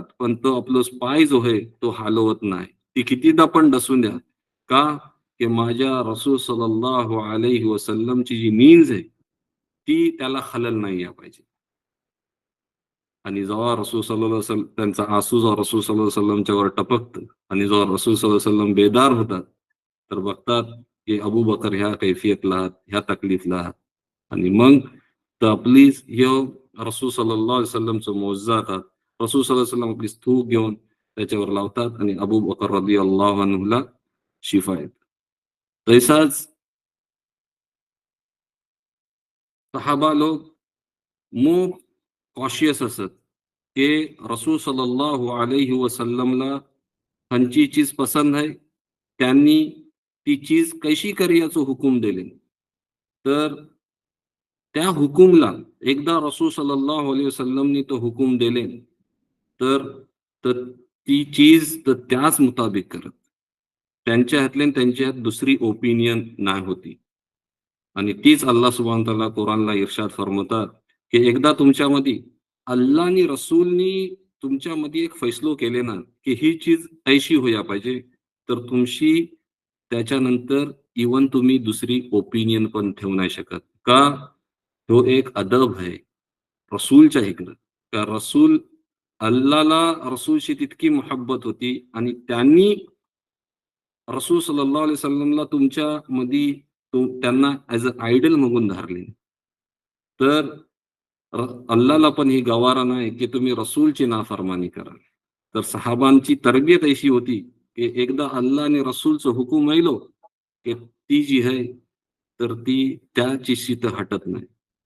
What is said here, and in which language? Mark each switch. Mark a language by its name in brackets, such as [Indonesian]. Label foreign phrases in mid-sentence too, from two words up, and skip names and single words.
[Marathi] पण तो आपला पाय जो आहे, तो हलवत नाही. ती कितीदा पण डसून द्या. का? की माझ्या रसूल [Arabic] صلى الله عليه وسلم [Marathi] जी नींज आहे, ती त्याला खलल नाही या पाहिजे. आणि जेव्हा रसूल [Arabic] صلى الله عليه وسلم [Marathi] त्यांचा आसू जेव्हा रसूल [Arabic] صلى الله عليه وسلم [Marathi] टपकतं आणि जेव्हा रसूल [Arabic] صلى الله عليه وسلم [Marathi] बेदार होतात, तर बघतात की अबू बकर ह्या कैफियतला आहात, ह्या तकलीफला आहात. आणि मग तर आपली ह्यो रसूल [Arabic] صلى الله عليه وسلم [Marathi] मुअजिझा का रसूल [Arabic] صلى الله عليه وسلم [Marathi] आपली थूक घेऊन त्याच्यावर लावतात आणि अबू बकर [Arabic] رضي الله عنه [Marathi] शिफा येते. तैसाच सहाबा लोग [English] more cautious [Marathi] असत, की रसूल [Arabic] صلى الله عليه وسلم [Marathi] ह्यांची चीज पसंद आहे. त्यांनी ती चीज कशी करायचं हुकूम दिले. तर त्या हुकूमला एकदा रसूल [Arabic] صلى الله عليه وسلم [Marathi] तो हुकूम दिले, तर तर ती चीज तर त्याच मुताबिक करत. त्यांच्या हातले आणि त्यांच्या हात दुसरी ओपिनियन नाही होती. आणि तीच अल्लाह [Arabic] سبحانه وتعالى [Marathi] कुराणला इर्शाद फरमावतात, की एकदा तुमच्यामध्ये अल्लाह आणि रसूलनी तुमच्यामध्ये एक फैसलो केले ना, की ही चीज ऐशी होया पाहिजे, तर तुमची त्याच्यानंतर इव्हन तुम्ही दुसरी ओपिनियन पण ठेवू नाही शकत. का? तो एक अदब आहे रसूलच्या इकडं. का रसूल अल्लाहला रसूलशी तितकी मोहब्बत होती आणि त्यांनी रसूल [Arabic] صلى الله عليه وسلم [Marathi] तुमच्यामध्ये त्यांना [English] as a ideal [Marathi] म्हणून धरले. तर अल्लाहला पण ही गवारा नाही, की तुम्ही रसूलची नाफरमानी कराल. तर सहाबांची तरबियत अशी होती, की एकदा अल्लाह आणि रसूलचं हुकूम ऐलो, की ती जी आहे, तर ती त्या चिशीत हटत नाही.